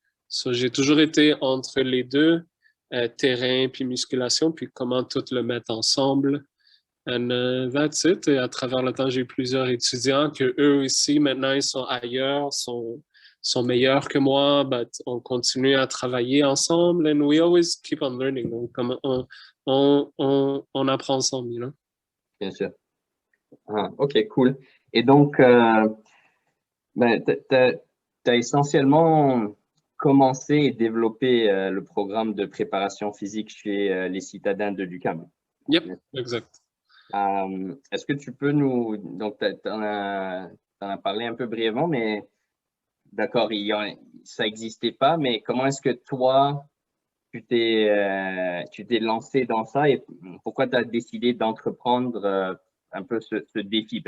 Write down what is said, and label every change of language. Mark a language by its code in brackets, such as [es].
[fr] So, j'ai toujours été entre les deux, terrain puis musculation, puis comment tout le mettre ensemble. [en] And that's it. [fr] Et à travers le temps, j'ai eu plusieurs étudiants que eux aussi, maintenant, ils sont ailleurs, sont meilleurs que moi, [en] but [fr] on continue à travailler ensemble [en] and we always keep on learning. [fr] Donc, on apprend ensemble, [en] you know? [fr] Bien sûr. Ah, OK, cool. Et donc, tu as essentiellement commencé et développé le programme de préparation physique chez les citadins de l'UQAM. [en] Yep, exact. [fr] Est-ce que tu peux nous… Donc, tu en as parlé un peu brièvement, mais d'accord, ça n'existait pas, mais comment est-ce que toi, tu t'es lancé dans ça et pourquoi tu as décidé d'entreprendre un peu ce défi?